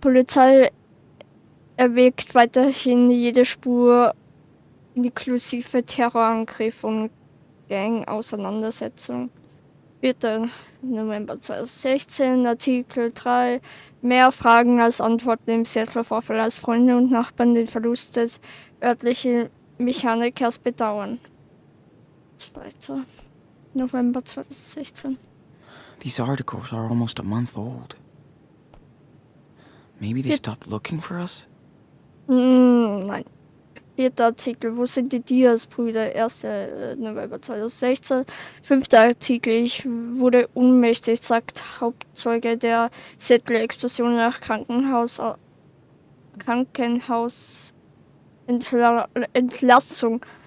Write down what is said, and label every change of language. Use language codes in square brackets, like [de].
[de] Polizei erwägt weiterhin jede Spur, inklusive Terrorangriff und Gang-Auseinandersetzung. 4. November 2016, Artikel 3. Mehr Fragen als Antworten im Seattle-Vorfall, als Freunde und Nachbarn den Verlust des örtlichen Mechanikers bedauern. 2. November 2016. [en] These articles are almost a month old. Maybe they stopped looking for us? [de] Nein. 4. Artikel, wo sind die Diaz-Brüder? 1. November 2016. 5. Artikel, ich wurde ohnmächtig, sagt Hauptzeuge der Seattle-Explosion nach Krankenhausentlassung.